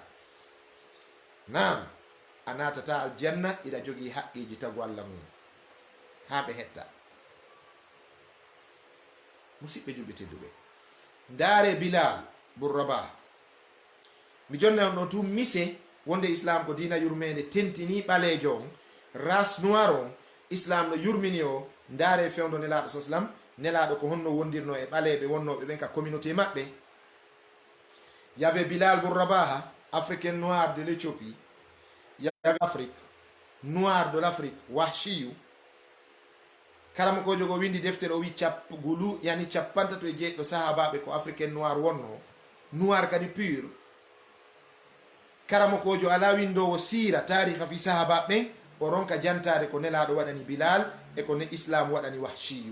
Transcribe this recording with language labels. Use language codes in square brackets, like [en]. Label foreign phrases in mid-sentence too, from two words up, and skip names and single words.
[ff] nam a natata aljanna iɗa jogii haqqiji tagu allah mum ha ɓe hetta. musidɓe julɓe tedduɓe, ndaare bilal bun rabah, mi jonna on ɗo tu mise wonde islam ko dina yurmede tentini ɓalejo on, [fr] race noir [ff] on islam no yurmini o. ndaare fewdo nelaɗo sa sallam, nelaɗo ko honno wondirno e ɓaleɓe wonnoɓe ɓen ka communauté maɓɓe. [fr] y'avait bilal bun rabah, africain noir de l'Éthiopie, y'avait Afrique, noir de l'Afrique, [ff] wahshiyu. karama ko jogo windi deftere o wi gulu yani 57 sahabaɓe ko [fr] africain noir [ff] wonno, noir kadi pur. karama kojo ala windowo sira tariha fi sahabaɓe ɓen, o ronka jantade ko nelaɗo waɗani bilal e ko ne islam waɗani wahshiyu.